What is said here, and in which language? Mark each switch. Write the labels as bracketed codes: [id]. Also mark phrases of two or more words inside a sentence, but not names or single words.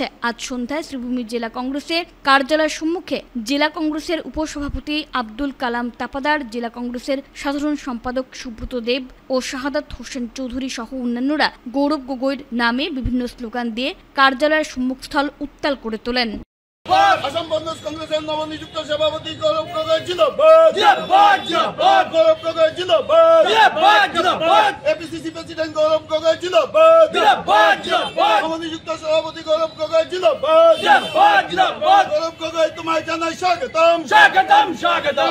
[bn] আজ সন্ধ্যায় শ্রীভূমি জেলা কংগ্রেসের কার্যালয়ের সম্মুখে জেলা কংগ্রেসের উপসভাপতি আব্দুল কালাম তাপাদার, জেলা কংগ্রেসের সাধারণ সম্পাদক সুব্রত দেব ও শাহাদাত হোসেন চৌধুরী সহ অন্যান্যরা গৌরব গগৈর নামে বিভিন্ন স্লোগান দিয়ে কার্যালয়ের সম্মুখস্থল উত্তাল করে তোলেন। আসাম প্রদেশ কংগ্রেসের নবনিযুক্ত সভাপতি গৌরব গগৈ জিন্দাবাদ, জিন্দাবাদ, জিন্দাবাদ, গৌরব গগৈ জিন্দাবাদ, জিন্দাবাদ, জিন্দাবাদ, এপিসিসি প্রেসিডেন্ট গৌরব গগৈ জিন্দাবাদ, জিন্দাবাদ, জিন্দাবাদ, নবনিযুক্ত সভাপতি গৌরব গগৈ জিন্দাবাদ, জিন্দাবাদ, জিন্দাবাদ, গৌরব গগৈ তোমায় জানাই স্বাগতম, স্বাগতম, স্বাগতম।